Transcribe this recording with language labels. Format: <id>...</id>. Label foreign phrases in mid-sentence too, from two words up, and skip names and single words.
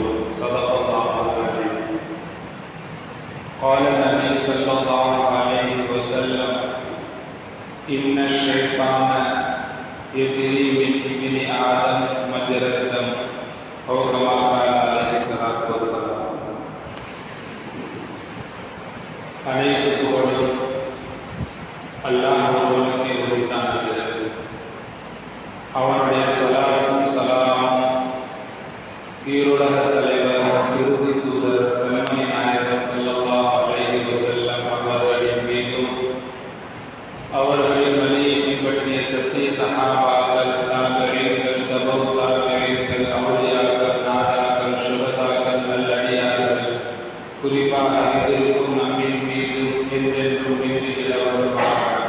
<ar>صدق الله العظيم. قال النبي صلى الله عليه وسلم: إن الشيطان يجري من ابن آدم مجرى الدم أو كما قال عليه الصلاة والسلام.</ar> <ta>அனைத்து புகழும் அல்லாஹ் ஒருவனுக்கே உரித்தானது. அவனுடைய ஸலாத்தும் ஸலாமும் ஈருலக தலைவர் இறுதி தூதர் கண்மணி நாயகம்</ta> <ar>صلى الله عليه وسلم</ar> <ta>அவர்களின் மீதும், அவர்களின் வழியை பின்பற்றிய சத்திய சஹாபாக்கள், தாபீன்கள், தபௌ தாபீன்கள், அவுலியாக்கள், நாதாக்கள், சுஹதாக்கள், நல்லடியார்கள், குறிப்பாக இதிருக்கும் நம்மின் மீது என்றென்றும் நிலைவருமாக.</ta>